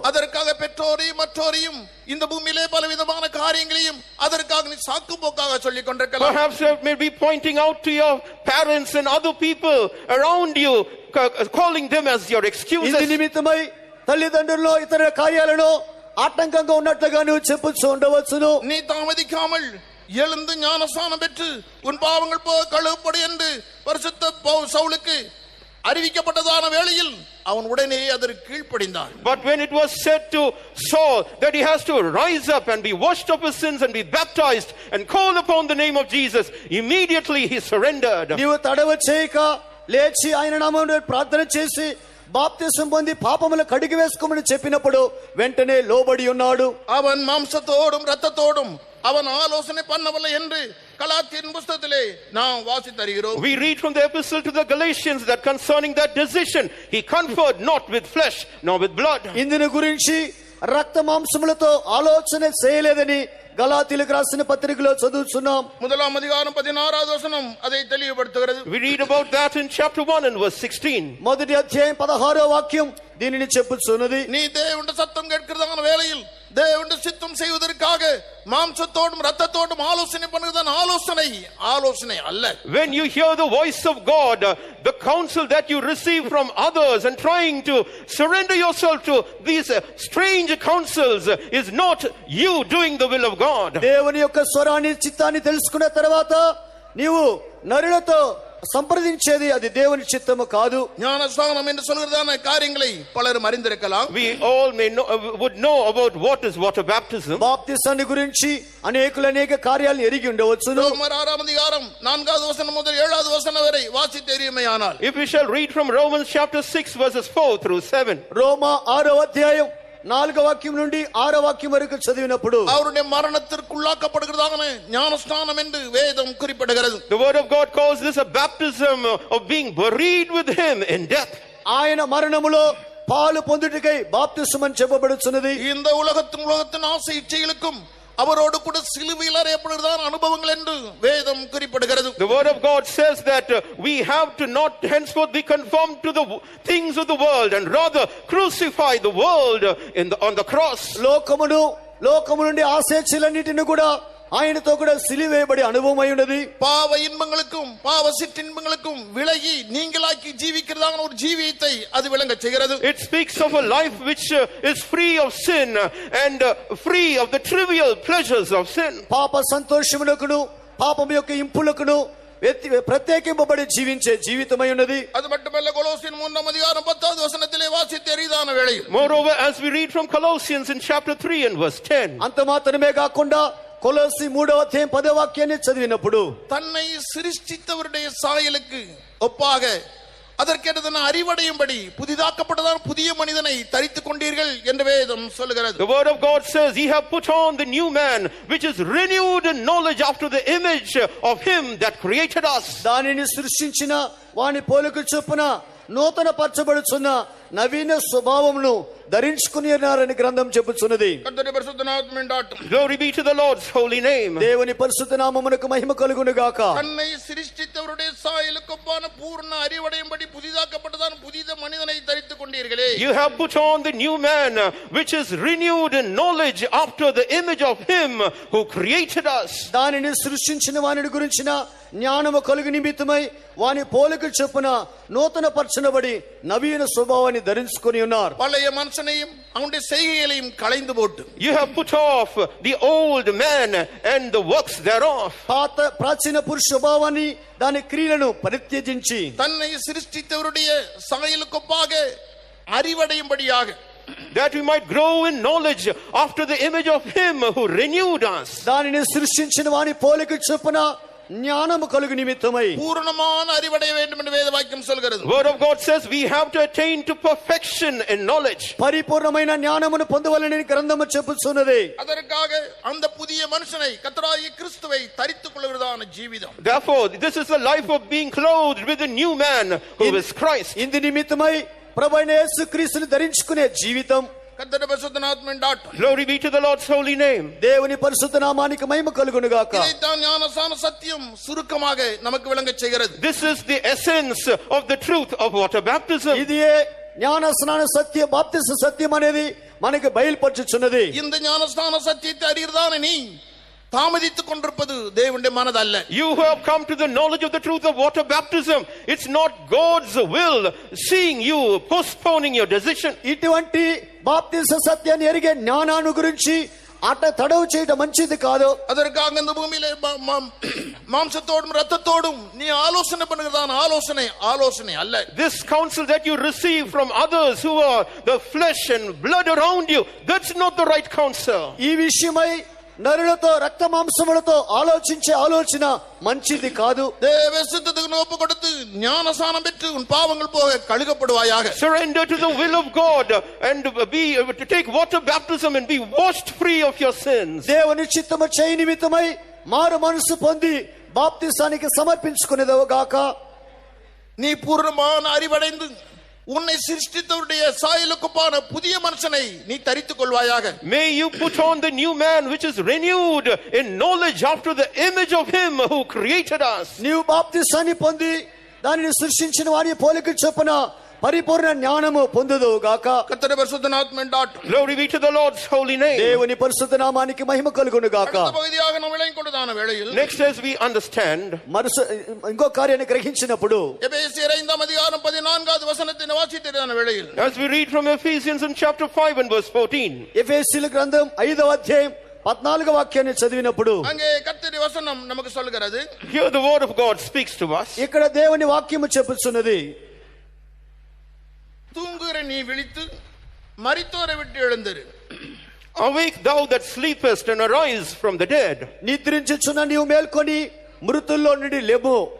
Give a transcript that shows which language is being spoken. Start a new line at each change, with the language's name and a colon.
Tamil: அதற்காக பெற்றோரையும் மற்றோரையும் இந்த பூமியிலே பலவிதமான காரியங்களையும் அதற்காக நீ சாக்கு போக்காக சொல்லிக் கொண்டிருக்கலாம்.
English: Perhaps you may be pointing out to your parents and other people around you, calling them as your excuses.
Telugu: ఇందు నిమిత్తమై తల్లిదండ్రుల్లో ఇతర కార్యాలను ఆటంకంగా ఉన్నట్లుగా నువ్వు చెప్పుచూ ఉండవచ్చును.
Tamil: நீ தாமதிக்காமல் எழுந்து ஞானஸ்நானம் பெற்று உன் பாவங்கள் கழுவப்படு என்று பரிசுத்த சவுலுக்கு அறிவிக்கப்பட்டதான வேளையில் அவன் உடனே அதற்கு கீழ்ப்படிந்தான்.
English: But when it was said to Saul that he has to rise up and be washed of his sins and be baptized and call upon the name of Jesus, immediately he surrendered.
Telugu: నీవు తడవ చేయక లేచి ఆయన నామమున ప్రార్థన చేసి బాప్తిసం పొంది పాపములు కడిగి వేసుకోమని చెప్పినప్పుడు వెంటనే లోబడి ఉన్నాడు.
Tamil: அவன் மாம்சத்தோடும் இரத்தத்தோடும் அவன் ஆலோசனை பண்ணவில்லை என்று கலாத்தியன் புத்தகத்திலே நாம் வாசித்தருகிறோம்.
English: We read from the epistle to the Galatians that concerning that decision he conferred not with flesh nor with blood.
Telugu: ఇందుని గురించి రక్త మాంసములతో ఆలోచన చేయలేదని గలాతీయులకు రాసిన పత్రికలో చదువుతున్నాం.
Tamil: முதலாம் அதிகாரம் 16வது வசனம் அதை தெளிவுபடுத்துகிறது.
English: We read about that in chapter 1 and verse 16.
Telugu: మొదటి అధ్యాయం 16వ వాక్యం దీనిని చెప్పుచున్నది.
Tamil: நீ தேவனுடைய சத்தம் கேட்கிறதான வேளையில் தேவனுடைய சித்தம் செய்வதற்காக மாம்சத்தோடும் இரத்தத்தோடும் ஆலோசனை பண்ணுவதான ஆலோசனை அல்ல.
English: When you hear the voice of God, the counsel that you receive from others and trying to surrender yourself to these strange counsels is not you doing the will of God.
Telugu: దేవుని యొక్క స్వరాన్ని చిత్తాన్ని తెలుసుకున్న తర్వాత నీవు నరులతో సంప్రదించేది అది దేవుని చిత్తము కాదు.
Tamil: ஞானஸ்நானம் என்று சொல்கிறதான காரியங்களை பலரும் அறிந்திருக்கலாம்.
English: We all would know about what is water baptism.
Telugu: బాప్తిసాన్ని గురించి అనేకులు అనేక కార్యాలు ఎరిగి ఉండవచ్చును.
Tamil: రోమర్ 6వ அதிகாரம் 4வது வசனம் முதல் 7வது வசனம் வரை வாசித்து எரியுமையானால்,
English: if we shall read from Romans chapter 6 verses 4 through 7,
Telugu: రోమా 6వ అధ్యాయం 4వ వాక్యం నుండి 6వ వాక్యం వరకు చదివినప్పుడు
Tamil: அவருடைய மரணத்திற்குள்ளாக்கப்படுகிறதான ஞானஸ்நானம் என்று வேதம் குறிப்பிடுகிறது.
English: the word of God calls this a baptism of being buried with him in death.
Telugu: ఆయన మరణములో పాలు పొందుటకై బాప్తిసం అని చెప్పబడుచున్నది.
Tamil: இந்த உலகத்தின் ஆசை இச்சைகளுக்கும் அவரோடு கூட சிலுவையில் அறையப்படுகிறதான அனுபவங்கள் என்று வேதம் குறிப்பிடுகிறது.
English: The word of God says that we have to not henceforth be conformed to the things of the world and rather crucify the world on the cross.
Telugu: లోకము నుండి ఆశీర్వాదాలన్నిటిని కూడా ఆయనతో కూడా సిలువేయబడి అనుభవం అయి ఉన్నది.
Tamil: பாவ இன்பங்களுக்கும் பாவ சிற்றின்பங்களுக்கும் விலகி நீங்களாக்கி ஜீவிக்கிறதான ஒரு ஜீவியத்தை அது விளங்க செய்கிறது.
English: It speaks of a life which is free of sin and free of the trivial pleasures of sin.
Telugu: పాప సంతోషములకును పాపం యొక్క ఇంపులకును ప్రత్యేకింపబడి జీవించే జీవితమై ఉన్నది.
Tamil: அது மட்டுமல்ல, கொலோசியர் 3వ அதிகாரம் 10வது வசனத்திலே வாசித்த எரிதான வேளையில்,
English: moreover as we read from Colossians in chapter 3 and verse 10,
Telugu: అంత మాత్రమే కాకుండా కొలొస్సీ 3వ అధ్యాయం 10వ వాక్యాన్ని చదివినప్పుడు
Tamil: தன்னை சிருஷ்டித்தவருடைய சாயலுக்கு ஒப்பாக அதற்கேற்றதான அறிவடையும்படி புதிதாக்கப்பட்டதான புதிய மனிதனை தரித்துக் கொண்டீர்கள் என்று வேதம் சொல்கிறது.
English: The word of God says ye have put on the new man which is renewed in knowledge after the image of him that created us.
Telugu: దానిని సృష్టించిన వాని పోలిక చొప్పున నూతన పరచబడుచున్న నవీన స్వభావమును ధరించుకున్నారని గ్రంథం చెప్పుచున్నది. కర్తరుని పరిశుద్ధ నామమునకు dot.
English: Glory be to the Lord's holy name.
Telugu: దేవుని పరిశుద్ధ నామమునకు మహిమ కలుగును గాక.
Tamil: தன்னை சிருஷ்டித்தவருடைய சாயலுக்கு ஒப்பான பூர்ண அறிவடையும்படி புதிதாக்கப்பட்டதான புதிய மனிதனை தரித்துக் கொண்டீர்களே.
English: You have put on the new man which is renewed in knowledge after the image of him who created us.
Telugu: దానిని సృష్టించిన వాని గురించిన జ్ఞానము కలుగు నిమిత్తమై వాని పోలిక చొప్పున నూతన పరచబడి నవీన స్వభావాన్ని ధరించుకొని ఉన్నారు.
Tamil: பழைய மனுஷனையும் அவனுடைய செய்கைகளையும் களைந்து போட்டு,
English: you have put off the old man and the works thereof.
Telugu: పాత ప్రాచీన పురుష స్వభావాన్ని దాని క్రియలను పరిత్యజించి
Tamil: தன்னை சிருஷ்டித்தவருடைய சாயலுக்கொப்பாக அறிவடையும்படியாக,
English: that we might grow in knowledge after the image of him who renewed us.
Telugu: దానిని సృష్టించిన వాని పోలిక చొప్పున జ్ఞానము కలుగు నిమిత్తమై
Tamil: పూర్ణமான அறிவடைய வேண்டும் என்று வேத வாக்கியம் சொல்கிறது.
English: Word of God says we have to attain to perfection in knowledge.
Telugu: పరిపూర్ణమైన జ్ఞానమును పొందవలెనని గ్రంథము చెప్పుచున్నది.
Tamil: அதற்காக அந்த புதிய மனுஷனை கர்த்தராகிய கிறிஸ்துவை தரித்துக் கொள்கிறதான Jeevitham.
English: Therefore this is the life of being clothed with the new man who is Christ.
Telugu: ఇందు నిమిత్తమై ప్రభువైన యేసు క్రీస్తుని ధరించుకునే జీవితం,
Tamil: கர்த்தருடைய பரிசுத்த நாமத்தின் doctor.
English: Glory be to the Lord's holy name.
Telugu: దేవుని పరిశుద్ధ నామానికి మహిమ కలుగును గాక.
Tamil: இதைத்தான் ஞானஸ்நான சத்தியம் சுருக்கமாக நமக்கு விளங்கச் செய்கிறது.
English: This is the essence of the truth of water baptism.
Telugu: ఇదే జ్ఞానస్నాన సత్య బాప్తిస్మ సత్యం అనేది మనకి బయలుపరచుచున్నది.
Tamil: இந்த ஞானஸ்நான சத்தியத்தை அறியறதான நீ தாமதித்துக் கொண்டிருப்பது தேவனுடைய மனதல்ல.
English: You who have come to the knowledge of the truth of water baptism, it's not God's will seeing you postponing your decision.
Telugu: ఇటువంటి బాప్తిస్మ సత్యాన్ని ఎరిగే జ్ఞానాన్ని గురించి అట తడవు చేయడం మంచిది కాదు.
Tamil: அதற்காக இந்த பூமியிலே மாம்சத்தோடும் இரத்தத்தோடும் நீ ஆலோசனை பண்ணுகிறதான ஆலோசனை அல்ல.
English: This counsel that you receive from others who are the flesh and blood around you, that's not the right counsel.
Telugu: ఈ విషయమై నరులతో రక్త మాంసములతో ఆలోచించే ఆలోచన మంచిది కాదు.
Tamil: தேவ சித்தத்துக்கு ஒப்பு கொடுத்து ஞானஸ்நானம் பெற்று உன் பாவங்கள் போக கழுகப்படுவாயாக.
English: Surrender to the will of God and to take water baptism and be washed free of your sins.
Telugu: దేవుని చిత్తము చేయి నిమిత్తమై మారు మనసు పొంది బాప్తిసానికి సమర్పించుకునేదవు గాక.
Tamil: நீ பூர்ணமான அறிவடைந்து உன்னை சிருஷ்டித்தவருடைய சாயலுக்குப்பான புதிய மனுஷனை நீ தரித்துக் கொள்வாயாக.
English: May you put on the new man which is renewed in knowledge after the image of him who created us.
Telugu: నీవు బాప్తిసాన్ని పొంది దానిని సృష్టించిన వారి పోలిక చొప్పున పరిపూర్ణ జ్ఞానము పొందుదువు గాక.
Tamil: కర్తరుடைய பரிசுத்த நாமத்தின் doctor.
English: Glory be to the Lord's holy name.
Telugu: దేవుని పరిశుద్ధ నామానికి మహిమ కలుగును గాక.
Tamil: அடுத்த பகுதியாக நாம் விளங்கிக்கொண்டதான வேளையில்
English: Next, as we understand,
Telugu: ఇంకో కార్యాన్ని గ్రహించినప్పుడు
Tamil: எபேசியர் 5ஆம் அதிகாரம் 14வது வசனத்தை வாசித்ததான வேளையில்
English: as we read from Ephesians in chapter 5 and verse 14,
Telugu: ఎఫెసీయుల గ్రంథం 5వ అధ్యాయం 14వ వాక్యాన్ని చదివినప్పుడు
Tamil: அங்கே கர்த்தருடைய வசனம் நமக்கு சொல்கிறது.
English: here the word of God speaks to us.
Telugu: ఇక్కడ దేవుని వాక్యము చెప్పుచున్నది,
Tamil: தூங்குகிற நீ விழித்து மரித்தோரை விட்டு எழுந்திரு.
English: Awake thou that sleepest and arise from the dead.
Telugu: నిద్రించుచున్న నీవు మేల్కొని మృతుల్లో నుండి లెమ్ము.